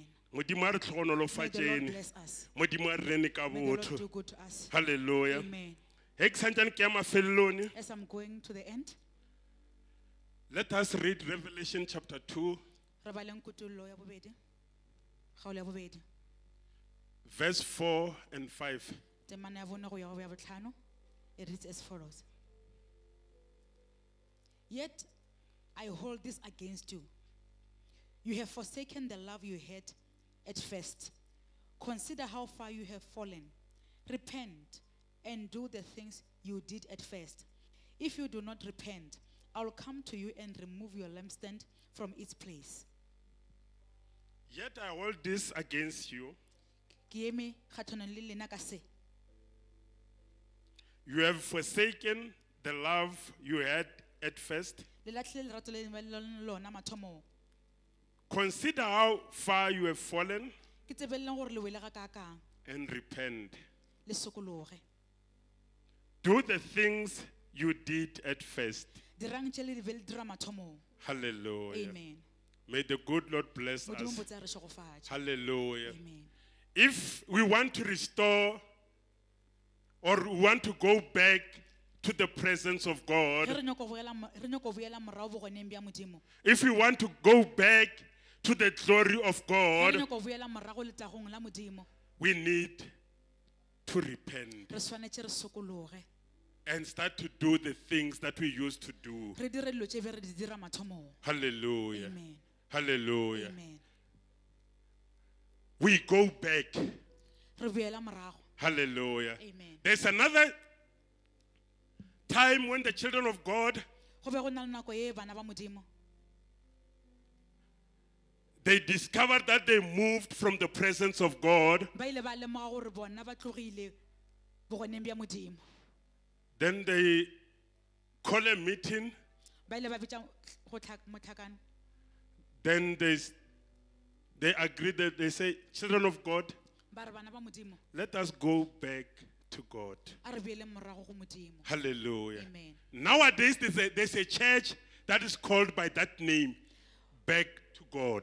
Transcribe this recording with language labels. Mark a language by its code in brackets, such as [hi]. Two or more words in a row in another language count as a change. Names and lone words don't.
[nso] Modimo a re [en] May the Lord [nso] tlhogonolofatšene. [en] bless us. [nso] Modimo a re rene ka [en] May the Lord [nso] botho. [en] do good to us. Hallelujah. Amen. [nso] Ge ke santsane ke ya mafelelong, [en] As I'm going to the end, let us read Revelation chapter 2, [nso] re baleng kutullo ya bobedi. Kgaolo ya bobedi. [en] verse 4 and 5. [nso] Temana ya bone go ya go ya botlhano. [en] It reads as follows. Yet I hold this against you. You have forsaken the love you had at first. Consider how far you have fallen. Repent and do the things you did at first. If you do not repent, I will come to you and remove your lampstand from its place. Yet I hold this against you. [nso] Ke eme kgatlhanong le lena ka se. [en] You have forsaken the love you had at first. [nso] Le latlhile lerato le ne le leng lona mathomong. [en] Consider how far you have fallen [nso] Ke tsebeleleng gore le wele ga ka kang, [en] and repent. [nso] le sokologe. [en] Do the things you did at first. [nso] Dirang tše le di be le dira mathomong. Hallelujah. Amen. [en] May the good Lord bless [nso] Modimo [en] us. [nso] botse a re šogofatše. Hallelujah. Amen. [en] If we want to restore or we want to go back to the presence of [nso] Ge [en] God, [nso] re nyako boela morao bogoneng bja Modimo. [en] if we want to go back to the glory of [nso] Ge [en] God, [nso] re nyako boela morago letagong la Modimo. [en] we need to repent [nso] Re swanetše re sokologe. [en] and start to do the things that we used to do. [nso] Re dire dilo tše be re di dira mathomong. Hallelujah. Amen. Hallelujah. Amen. [en] We go back. [nso] Re boela morago. Hallelujah. Amen. [en] There's another time when the children of God, [nso] Go be go na le nako ye bana ba Modimo. [en] they discovered that they moved from the presence of God. [nso] Ba ile ba lemoga gore bona ba tlogile bogoneng bja Modimo. [en] Then they call a meeting. [nso] Ba ile ba bitša mohlakano. [en] Then they agree that they say, children of God, [nso] Ba re bana ba Modimo, [en] let us go back to God. [nso] a re boele morago go Modimo. Hallelujah. Amen. [en] Nowadays, there's a church that is called by that name, Back to God.